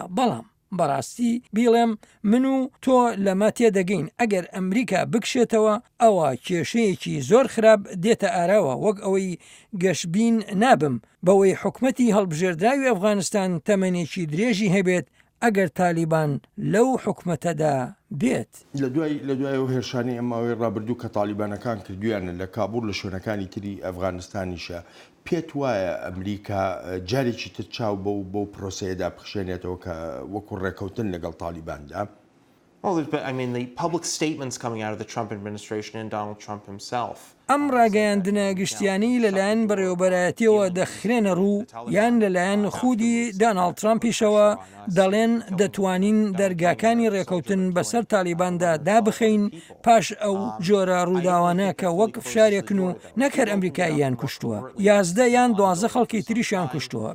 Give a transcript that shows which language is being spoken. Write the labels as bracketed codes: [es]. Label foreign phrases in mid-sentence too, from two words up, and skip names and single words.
[ckb] بەڵام بەڕاستی بیڵێم من و تۆ لەمە تێدەگەین ئەگەر ئەمریکا بکشێتەوە ئەوە کێشەیەکی زۆر خراپ دێتە ئاراوە وەک ئەوەی گەشتبین نابم بەوەی حکومەتی هەڵبژێردراوی ئەفغانستان تەمەنێکی درێژی هەبێت ئەگەر تالیبان لەو حکومەتەدا بێت. لە دوای و هێرشانی ئەماوەی ڕابردوو کە تالیبانەکان کردویانە لە کابوور لە شوێنەکانی تری ئەفغانستانیشە پێت وایە ئەمریکا جارێکی تر چاو بەو پرۆسەیەدا بخشێنێتەوە کە وەکو ڕێکەوتن لەگەڵ تالیباندا؟ [en] The public statements coming out of the Trump administration and Donald Trump himself. [ckb] ئەم ڕاگەیاندنە گشتیانی لەلایەن بەڕێوەبەرایەتیەوە دەخرێنە ڕوو یان لەلایەن خودی داناڵد ترامپیشەوە دەڵێن دەتوانین دەرگاکانی ڕێکەوتن بەسەر تالیباندا دابخەین پاش ئەو جۆرە ڕووداوانە کە وەک فشارێکن و نەکەر ئەمریکاییان کوشتووە، یازدە یان 12 خەڵکی تریشیان کوشتووە.